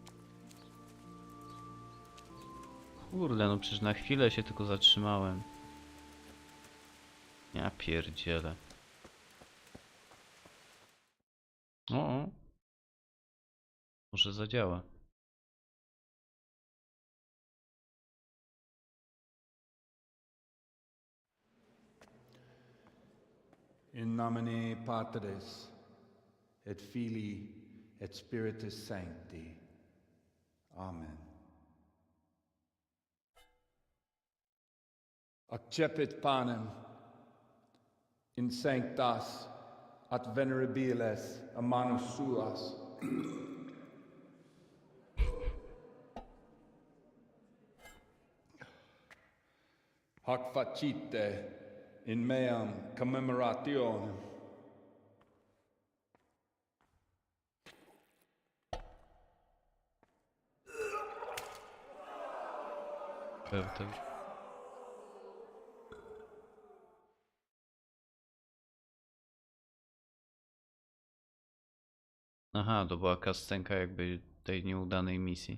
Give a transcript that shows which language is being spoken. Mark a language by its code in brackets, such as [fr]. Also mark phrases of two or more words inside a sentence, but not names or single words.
[pl] Kurde, no przecież na chwilę się tylko zatrzymałem. Ja pierdzielę. O. Może zadziała. [la] In nomine Patris, et Filii, et Spiritus Sancti. Amen. Accepit panem in sanctas at venerabiles a manus suas. Hoc facite in meam commemorationem. [pl] Pewnie. Aha, to była cutscenka jakby tej nieudanej misji.